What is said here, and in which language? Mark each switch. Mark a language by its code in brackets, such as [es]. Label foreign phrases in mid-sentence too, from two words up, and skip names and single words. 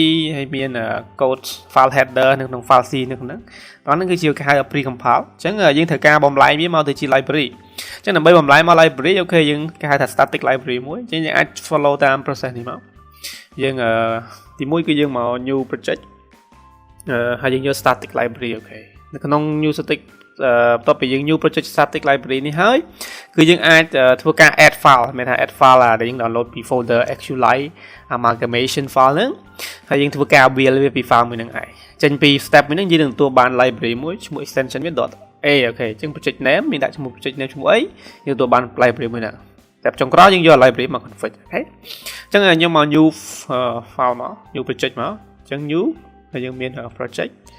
[km] ហើយមាន [en] code file header [km] នៅក្នុង file C នៅក្នុងហ្នឹងអាហ្នឹងគឺជាគេហៅ pre-compile អញ្ចឹងយើងត្រូវការបំលែងវាមកទៅជា library អញ្ចឹងដើម្បីបំលែងមក library អូខេយើងគេហៅថា static library មួយអញ្ចឹងយើងអាច follow តាម process នេះមកយើងទី1គឺយើងមក [en] new project [km] ហើយយើងយក [en] static library [km] អូខេនៅក្នុង [en] new static [km] បន្ទាប់ពីយើង [en] new project static library [km] នេះហើយគឺយើងអាចធ្វើការ [en] add file [km] មានថា [en] add file [km] ដែលយើង download ពី [en] folder SQLite amalgamation file [km] ហ្នឹងហើយយើងធ្វើការ build វាពី file មួយហ្នឹងឯងចេញពី step មួយហ្នឹងយើងនឹងទទួលបាន library មួយឈ្មោះ extension វា .a អូខេអញ្ចឹង [en] project name [km] មានដាក់ឈ្មោះ [en] project name [km] ឈ្មោះអីយើងទទួលបាន library មួយហ្នឹងតែចុងក្រោយយើងយក library មក config អូខេអញ្ចឹងខ្ញុំមក [en] new file [km] មក [en] new project [km] មកអញ្ចឹង new ហើយយើងមាន project